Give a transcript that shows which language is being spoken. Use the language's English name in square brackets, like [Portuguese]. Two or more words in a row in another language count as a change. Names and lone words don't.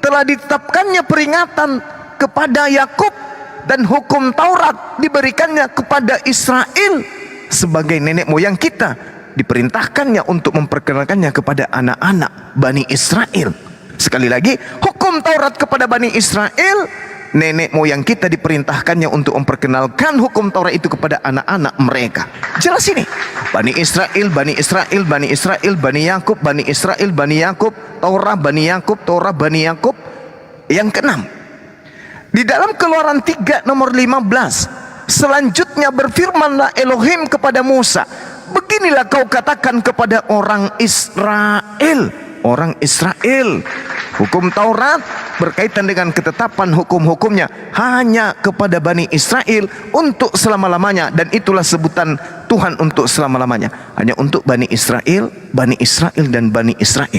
[Indonesian] Telah ditetapkannya peringatan kepada Yakub dan hukum Taurat diberikannya kepada Israel sebagai nenek moyang kita. Diperintahkannya untuk memperkenalkannya kepada anak-anak Bani Israel. Sekali lagi, hukum Taurat kepada Bani Israel nenek moyang kita diperintahkannya untuk memperkenalkan hukum Taurat itu kepada anak-anak mereka. Jelas ini. Bani Israel, Bani Israel, Bani Israel, Bani Yakub, Bani Israel, Bani Yakub, Torah, Bani Yakub, Torah, Bani Yakub. Yang keenam, di dalam Keluaran 3 nomor 15, selanjutnya berfirmanlah Elohim kepada Musa, beginilah kau katakan kepada orang Israel. Orang Israel, hukum Taurat berkaitan dengan ketetapan hukum-hukumnya hanya kepada Bani Israel untuk selama-lamanya, dan itulah sebutan Tuhan untuk selama-lamanya, hanya untuk Bani Israel, Bani Israel dan Bani Israel.